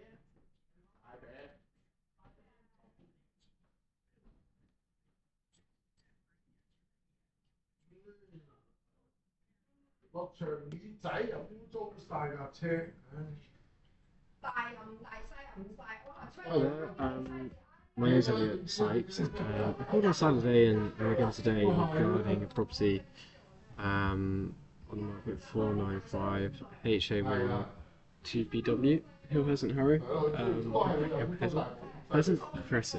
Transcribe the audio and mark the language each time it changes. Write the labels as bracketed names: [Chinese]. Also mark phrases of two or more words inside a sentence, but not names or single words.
[Cantonese] 大嘅。落場耳仔又污糟晒架車，唉。大又唔大，細又唔細，哇！ [English] Hi there. My name is Elliot Sykes. I called on Saturday and again today regarding a property on the market 495 HA Road 2BW, Hill Pleasant Harrow. Hill Pleasant Crescent.